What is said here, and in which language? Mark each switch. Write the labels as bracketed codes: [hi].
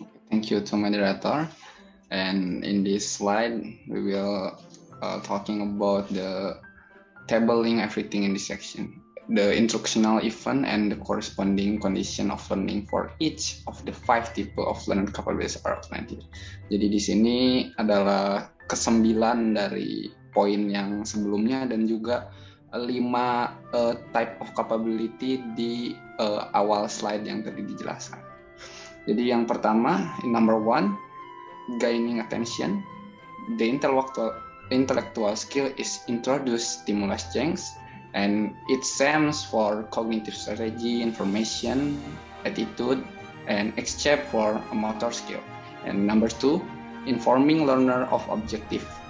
[en] Thank you to moderator. And in this slide, we will talking about the tabling everything in this section, the instructional event and the corresponding condition of learning for each of the 5 type of learning capabilities are outlined. [id] Jadi di sini adalah ke-9 dari poin yang sebelumnya dan juga 5 [en] type of capability [id] di awal slide yang tadi dijelaskan. Jadi yang pertama, [en] number 1, gaining attention. The intellectual skill is introduce stimulus change, and it stands for cognitive strategy, information, attitude, and exchange for a motor skill. And number 2, informing learner of objective.